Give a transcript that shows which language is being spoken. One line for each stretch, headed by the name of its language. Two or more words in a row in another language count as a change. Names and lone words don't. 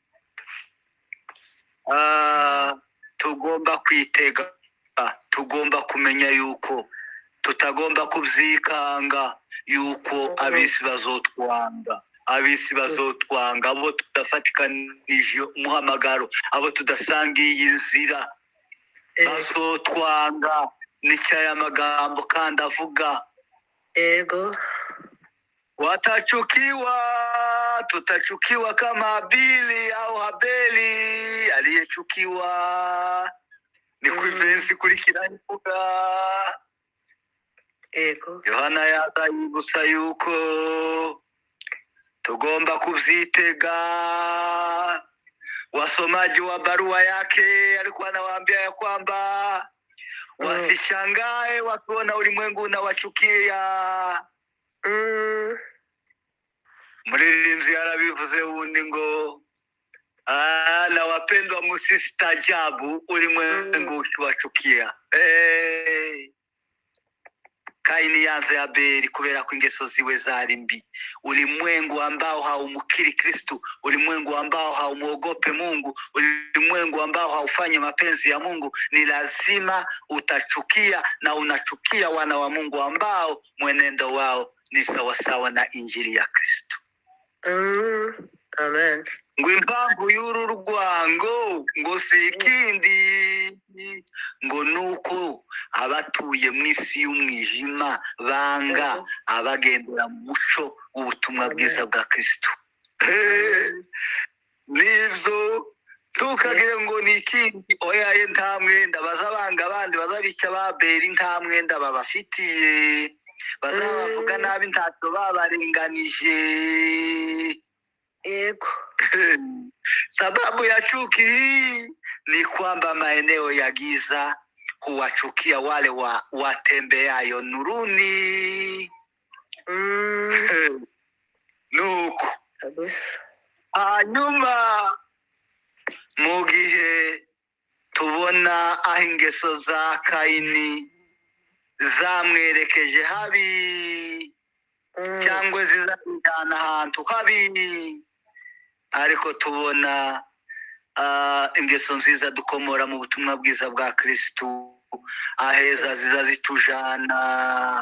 Rundi: tugomba kwitega, tugomba kumenya yuko tutagomba kubyikanga, yuko abisi bazotwanga, abo tudafatikanije umuhamagaro, abo tudasangiye inzira bazotwanga. Nicyo aya magambo kandi avuga. Yego.
Swahili: Watachukiwa, tutachukiwa kama Habili au Habeli aliyechukiwa.
Rundi: Ni kuivensi kurikira ivuga. Yego. Yohana yibutsa yuko tugomba kubyitega.
Swahili: Wasomaji wa barua yake alikuwa anawaambia ya kwamba wasishangae wakiona ulimwengu unawachukia.
Rundi: Muririmbyi yarabivuze wundi ngo,
Swahili: na wapendwa msistaajabu ulimwengu ukiwachukia.
Rundi: Kaini yanze Abeli kubera ko ingeso ziwe zari mbi.
Swahili: Ulimwengu ambao haumkiri Kristo, ulimwengu ambao haumuogope Mungu, ulimwengu ambao haufanye mapenzi ya Mungu, ni lazima utachukia, na unachukia wana wa Mungu ambao mwenendo wao ni sawasawa na injili ya Kristo. Amen.
Rundi: Ngo impamvu y'uru rwango ngo si ikindi, ngo nuko abatuye mu isi y'umwijima banga abagendera mu muco w'ubutumwa bwiza bwa Kristo. Nibyo tukagire ngo ni ikindi, oya nta mwenda bazabanga abandi, bazabica Abeli nta mwenda babafitiye, bazabavuga nabi ntacyo babarenganije. Yego.
Swahili: Sababu ya chuki hii ni kwamba maeneo ya giza huwachukia wale watembeayo nuruni.
Rundi: Nuko hanyuma mu gihe tubona aho ingeso za Kayini zamwerekeje habi, cyangwa zizajyana ahantu habi, ariko tubona ingeso nziza dukomora mu butumwa bwiza bwa Kristo, aheza ziza zitujana.